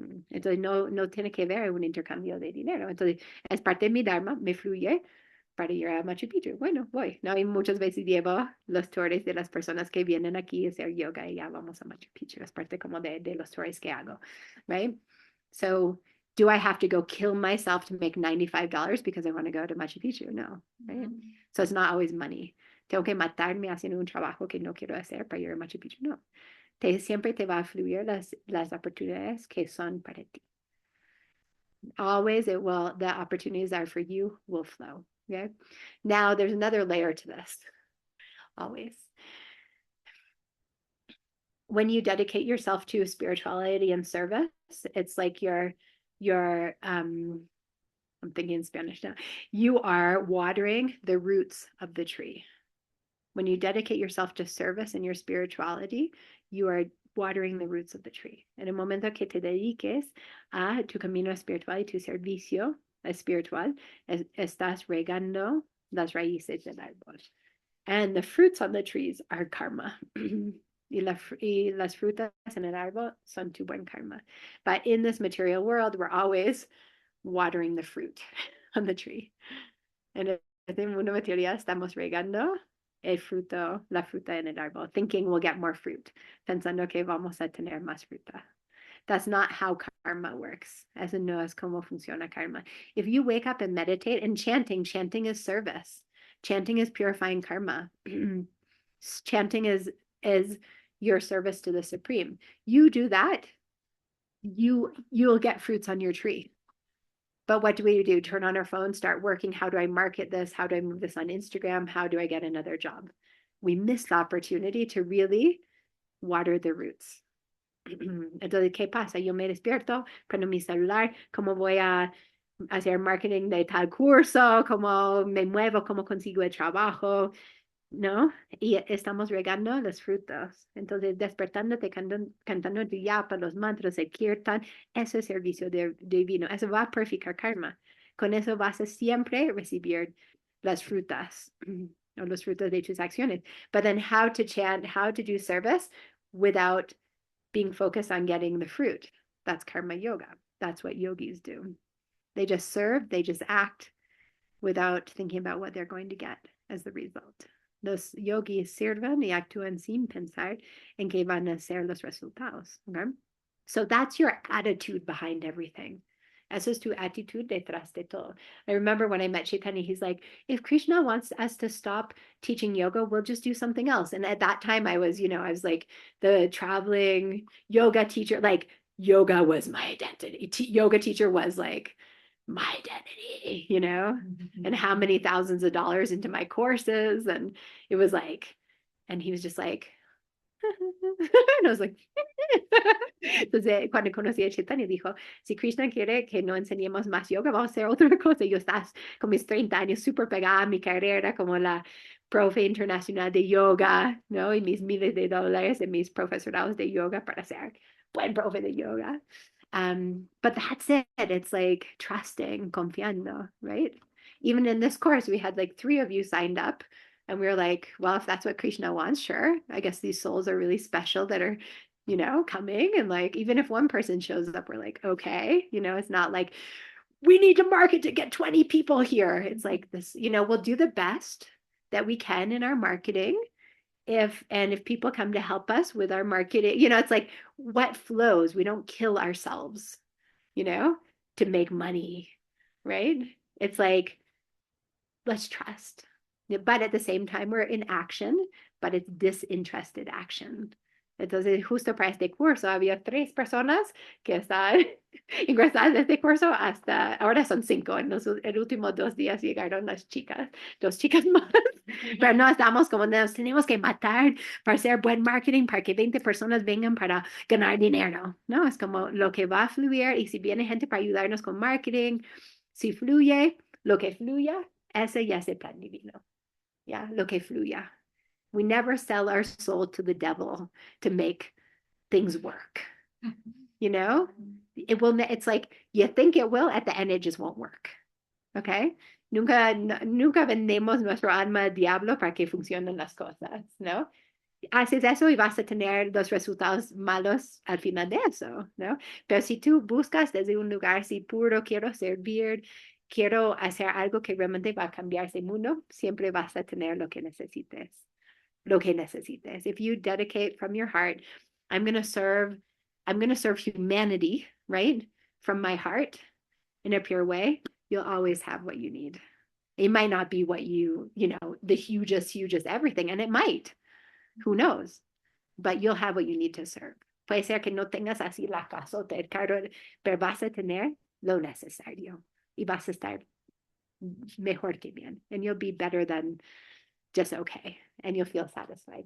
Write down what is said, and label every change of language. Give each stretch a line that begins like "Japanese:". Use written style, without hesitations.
Spanish: Entonces no tiene que ver un intercambio de dinero. Entonces es parte de mi Dharma, me fluye para ir a Machu Picchu. Bueno, voy, ¿no? Y muchas veces llevo los tours de las personas que vienen aquí a hacer yoga y ya vamos a Machu Picchu. Es parte como de los tours que hago,
English: right? So do I have to go kill myself to make $95 because I want to go to Machu Picchu? No, right? So it's not always money.
Spanish: Tengo que matarme haciendo un trabajo que no quiero hacer para ir a Machu Picchu. No. Siempre te va a fluir las oportunidades que son para ti.
English: Always the opportunities are for you will flow. Okay. Now there's another layer to this. Always. When you dedicate yourself to spirituality and service, it's like I'm thinking in Spanish now. You are watering the roots of the tree. When you dedicate yourself to service and your spirituality, you are watering the roots of the tree.
Spanish: En el momento que te dediques a tu camino espiritual y tu servicio espiritual, estás regando las raíces del árbol.
English: And the fruits on the trees are karma.
Spanish: Y las frutas en el árbol son tu buen karma.
English: But in this material world, we're always watering the fruit on the tree.
Spanish: En este mundo material estamos regando la fruta en el árbol,
English: thinking we'll get more fruit,
Spanish: pensando que vamos a tener más fruta.
English: That's not how karma works.
Spanish: Eso no es como funciona karma.
English: If you wake up and meditate, and chanting is service. Chanting is purifying karma. Chanting is your service to the Supreme. You do that, you'll get fruits on your tree. But what do we do? Turn on our phone, start working. How do I market this? How do I move this on Instagram? How do I get another job? We miss the opportunity to really water the roots.
Spanish: Entonces, ¿qué pasa? Yo me despierto, prendo mi celular, ¿cómo voy a hacer marketing de tal curso? ¿Cómo me muevo? ¿Cómo consigo el trabajo? ¿No? Y estamos regando los frutos. Entonces, despertándote, cantando el yapa, los mantras, el kirtan, eso es servicio divino. Eso va a purificar karma. Con eso vas a siempre recibir las frutas o los frutos de tus acciones.
English: But then how to chant, how to do service without being focused on getting the fruit. That's karma yoga. That's what yogis do. They just serve, they just act without thinking about what they're going to get as the result.
Spanish: Los yogis sirven y actúan sin pensar en que van a ser los resultados.
English: Okay? So that's your attitude behind everything.
Spanish: Eso es tu actitud detrás de todo.
English: I remember when I met Chaitanya, he's like, if Krishna wants us to stop teaching yoga, we'll just do something else. And at that time I was like the traveling yoga teacher, like yoga was my identity. Yoga teacher was like my identity, and how many thousands of dollars into my courses. And it was like,
Spanish: and he was just like, and I was like, entonces cuando conocí a Chaitanya dijo, si Krishna quiere que no enseñemos más yoga, vamos a hacer otra cosa. Yo estás con mis 30 años súper pegada a mi carrera como la profe internacional de yoga, ¿no? Y mis miles de dólares en mis profesorados de yoga para ser buen profe de yoga.
English: But that's it. It's like trusting,
Spanish: confiando,
English: right? Even in this course, we had like 3 of you signed up. And we were like, well, if that's what Krishna wants, sure. I guess these souls are really special that are, coming. And like, even if one person shows up, we're like, okay, it's not like we need to market to get 20 people here. It's like this, we'll do the best that we can in our marketing. If people come to help us with our marketing, it's like what flows. We don't kill ourselves, to make money, right? It's like, let's trust. But at the same time, we're in action, but it's disinterested action.
Spanish: Entonces, justo para este curso, había 3 personas que están ingresadas en este curso hasta, ahora son 5, en los últimos 2 días llegaron las chicas, 2 chicas más, pero no estamos como nos tenemos que matar para hacer buen marketing, para que 20 personas vengan para ganar dinero, ¿no? Es como lo que va a fluir y si viene gente para ayudarnos con marketing, si fluye, lo que fluya, ese ya es el plan divino, ¿ya? Lo que fluya.
English: We never sell our soul to the devil to make things work. You know, it will, it's like you think it will, at the end, it just won't work. Okay.
Spanish: Nunca vendemos nuestro alma al diablo para que funcionen las cosas, ¿no? Haces eso y vas a tener los resultados malos al final de eso, ¿no? Pero si tú buscas desde un lugar así puro, quiero servir, quiero hacer algo que realmente va a cambiar ese mundo, siempre vas a tener lo que necesites. Lo que necesites.
English: If you dedicate from your heart, I'm going to serve humanity, right? From my heart in a pure way, you'll always have what you need. It might not be what the hugest everything, and it might. Who knows? But you'll have what you need to serve.
Spanish: Puede ser que no tengas así la casota, el carro, pero vas a tener lo necesario y vas a estar mejor que bien,
English: and you'll be better than just okay, and you'll feel satisfied.